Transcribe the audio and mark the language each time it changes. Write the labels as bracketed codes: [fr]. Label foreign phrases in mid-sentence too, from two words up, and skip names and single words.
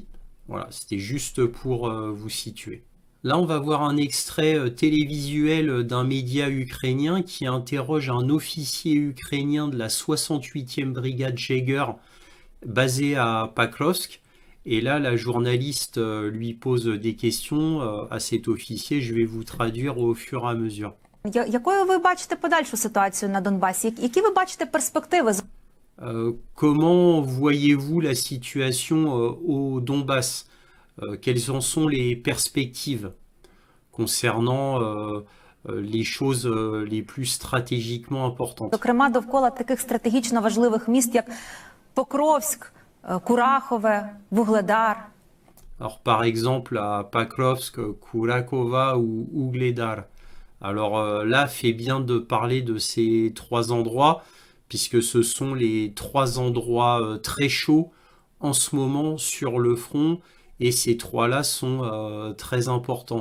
[fr] Voilà, c'était juste pour vous situer. Là, on va voir un extrait télévisuel d'un média ukrainien qui interroge un officier ukrainien de la 68e brigade Jäger basée à Pakrovsk. Et là, la journaliste lui pose des questions à cet officier. Je vais vous traduire au fur et à mesure. [uk] Якою ви бачите подальшу ситуацію на Донбасі? Які ви бачите перспективи? [fr] Comment voyez-vous la situation au Donbass? Quelles en sont les perspectives concernant les choses les plus stratégiquement importantes? [uk] Зокрема, довкола таких стратегічно важливих міст, як Покровськ, Курахове, Вугледар. [fr] Alors, par exemple, à Pakrovsk, Kurakova ou Ougledar. Alors là, fait bien de parler de ces trois endroits, puisque ce sont les trois endroits très chauds en ce moment sur le front, et ces trois-là sont très importants.